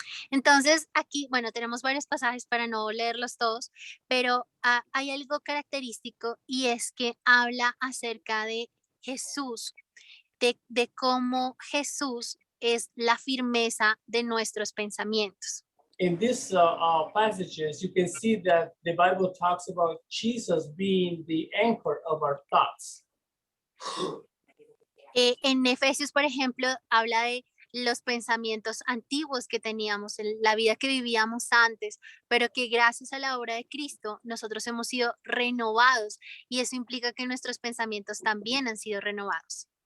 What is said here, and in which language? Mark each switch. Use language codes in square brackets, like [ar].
[es] Entonces, aquí, bueno, tenemos varios pasajes para no leerlos todos, pero hay algo característico y es que habla acerca de Jesús, de cómo Jesús es la firmeza de nuestros pensamientos. [en] In these passages, you can see that the Bible talks about Jesus being the anchor of our thoughts. [es] En Efesios, por ejemplo, habla de los pensamientos antiguos que teníamos, la vida que vivíamos antes, pero que gracias a la obra de Cristo nosotros hemos sido renovados y eso implica que nuestros pensamientos también han sido renovados.